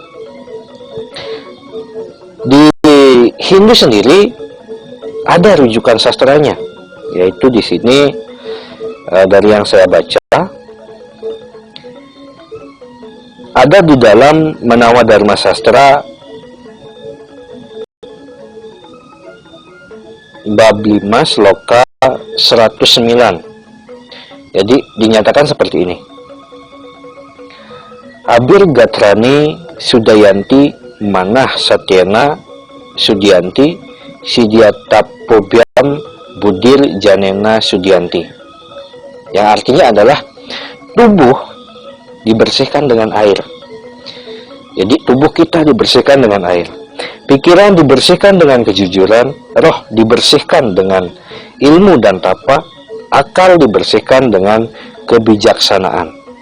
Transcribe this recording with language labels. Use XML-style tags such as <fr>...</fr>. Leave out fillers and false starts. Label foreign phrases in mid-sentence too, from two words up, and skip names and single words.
<id>Di Hindu sendiri ada rujukan sastranya, yaitu di sini dari yang saya baca ada di dalam Manawa Dharma Sastra bab 5 sloka 109. Jadi dinyatakan seperti ini.</id> <sa>अद्भिः गात्राणि शुध्यन्ति मनः सत्येन शुध्यति विद्यातपोभ्यां बुद्धिः ज्ञानेन शुध्यति.</sa> <id>Yang artinya adalah tubuh dibersihkan dengan air. Jadi tubuh kita dibersihkan dengan air. Pikiran dibersihkan dengan kejujuran, roh dibersihkan dengan ilmu dan tapa, akal dibersihkan dengan kebijaksanaan.</id>